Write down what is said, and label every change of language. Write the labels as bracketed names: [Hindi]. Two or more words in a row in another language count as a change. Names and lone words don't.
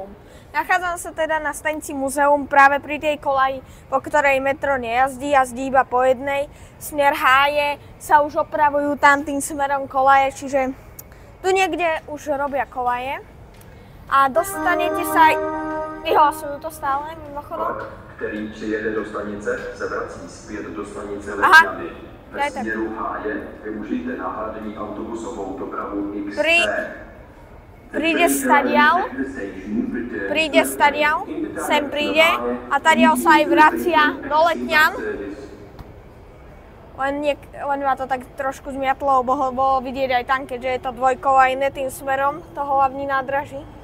[Slovak] Nachádzam sa teda na stanici Múzeum práve pri tej kolaji, po ktorej metro nejazdí, jazdí iba po jednej. Smer Háje sa už opravujú tam tým smerom kolaje, čiže tu niekde už robia kolaje. A dostanete sa aj... Vyhlasujú to stále, mimochodom. [Czech] Který přijede do stanice, se vrací zpět do stanice Letňany. Ve směru Háje využijte náhradní autobusovou dopravu XC. [Slovak] Príde stadiaľ, sem príde a tadiaľ sa aj vracia do Letňan. Len ma to tak trošku zmiatlo, lebo bolo vidieť aj tam, keďže je to dvojkolajné tým smerom toho [Czech] hlavní nádraží.